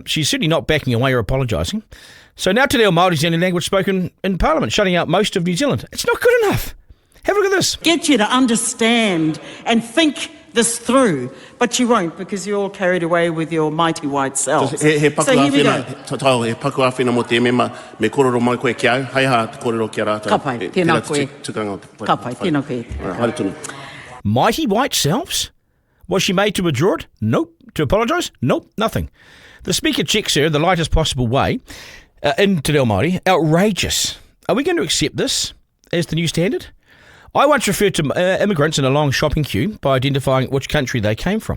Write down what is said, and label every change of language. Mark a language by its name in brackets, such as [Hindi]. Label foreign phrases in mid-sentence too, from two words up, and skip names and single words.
[English] She's certainly not backing away or apologising. So now Te Reo Māori is the only language spoken in Parliament, shutting out most of New Zealand. It's not good enough. Have a look at this. Get you to understand and think this through, but you won't, because you're all carried away with your mighty white selves. So here we go. [Māori] He paku awhina mo te mema, me kororo mai koe ki au, hei ha te kororo ki a rātou. Ka pai, tēnā koe. Ka pai, tēnā koe. Haere tunu. [English] Mighty white selves? Was she made to withdraw it? Nope. To apologise? Nope. Nothing. The Speaker checks her in the lightest possible way in Te Reo Māori. Outrageous. Are we going to accept this as the new standard? I once referred to immigrants in a long shopping queue by identifying which country they came from.